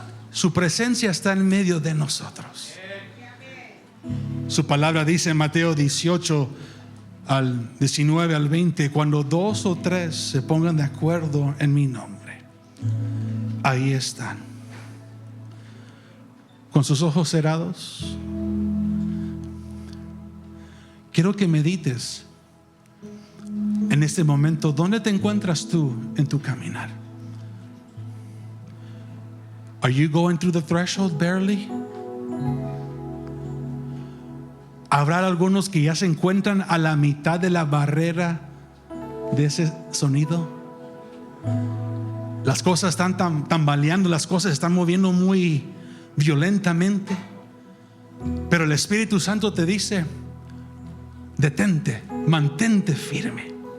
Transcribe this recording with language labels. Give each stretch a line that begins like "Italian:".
Spanish: Su presencia está en medio de nosotros. Su palabra dice en Mateo 18 al 19 al 20: cuando 2 o 3 se pongan de acuerdo en mi nombre, ahí están. Con sus ojos cerrados, quiero que medites en este momento. ¿Dónde te encuentras tú en tu caminar?
English: Are you going through the threshold barely?
Spanish: Habrá algunos que ya se encuentran a la mitad de la barrera de ese sonido. Las cosas están tambaleando, las cosas están moviendo muy violentamente, pero el Espíritu Santo te dice: detente, mantente firme.